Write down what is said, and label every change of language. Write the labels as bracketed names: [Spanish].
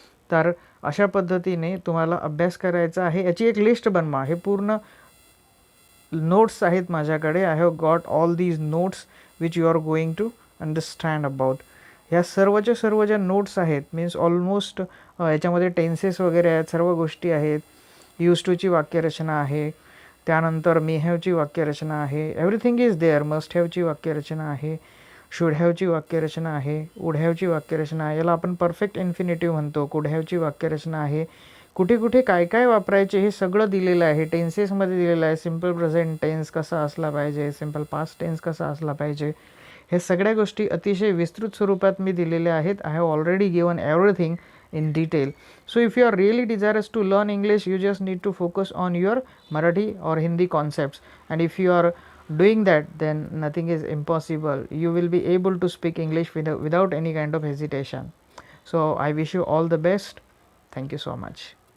[Marathi] तर अशा पद्धतीने तुम्हाला अभ्यास करायचा आहे। याची एक लिस्ट बनवा। हे पूर्ण नोट्स आहेत माझ्याकडे। [English] I have got all these notes which you are going to understand about. [Marathi] ह्या सर्वच्या सर्व ज्या नोट्स आहेत मीन्स ऑलमोस्ट याच्यामध्ये टेन्सेस वगैरे आहेत, सर्व गोष्टी आहेत। यूज टूची वाक्यरचना आहे, त्यानंतर मे हॅवची वाक्यरचना आहे, [English] Everything is there. [Marathi] मस्ट हॅवची वाक्यरचना आहे, शुड हॅवची वाक्यरचना आहे, वुड हॅवची वाक्यरचना आहे, याला आपण परफेक्ट इन्फिनिटिव्ह म्हणतो, कुड हॅवची वाक्यरचना आहे। कुठे कुठे काय काय वापरायचे हे सगळं दिलेलं आहे, टेन्सेसमध्ये दिलेलं आहे। सिम्पल प्रेझेंट टेन्स कसा असला पाहिजे, सिम्पल पास्ट टेन्स कसा असला पाहिजे, हे सगळ्या गोष्टी अतिशय विस्तृत स्वरूपात मी दिलेल्या आहेत। [English] I have already given everything in detail. So if you are really desirous to learn English, you just need to focus on your Marathi or Hindi concepts, and if you are doing that, then nothing is impossible. You will be able to speak English without any kind of hesitation. So I wish you all the best. Thank you so much.